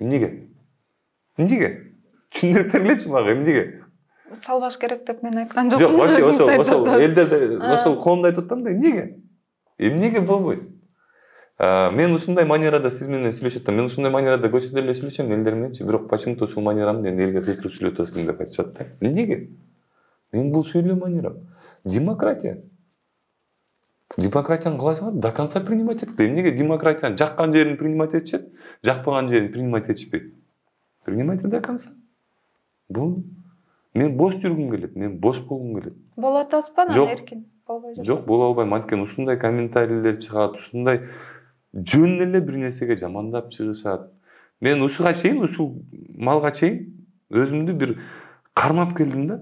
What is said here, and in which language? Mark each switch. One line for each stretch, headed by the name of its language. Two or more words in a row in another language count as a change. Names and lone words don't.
Kyrgyz: Эмнеге? Эмнеге? Түшүндүрүп бергилечи мага, эмнеге? Салбаш керек деп мен айткан жокмун. Жок, вообще ошол элдерде, ошол коомдо айтып атам да, эмнеге? Эмнеге болбойт? Мен ушундай манерада сиз менен сүйлөшүп атам. Мен ушундай манерада көчөдө эле сүйлөшөм элдер мененчи, бирок почему-то ушул манерамды эми элге кыйкырып сүйлөп атасың деп айтышат да. Эмнеге? Мен бул сүйлөө манерам. Демократия. Демократияны кааласаңар
Russian: до конца принимать
Kyrgyz: этет. Эмнеге демократияны жаккан жерин принимать этишет, жакпаган жерин принимать этишпейт?
Russian: Принимайте до конца.
Kyrgyz: Бул мен бош жүргүм келет, мен бош болгум келет. Боло атасызбы анан эркин? Болбой жатат. Жок, боло албайм. Анткени ушундай комментарийлер чыгат, ушундай жөн эле бир нерсеге жамандап чыгышат. Мен ушуга чейин, ушул малга чейин өзүмдү бир кармап келдим да.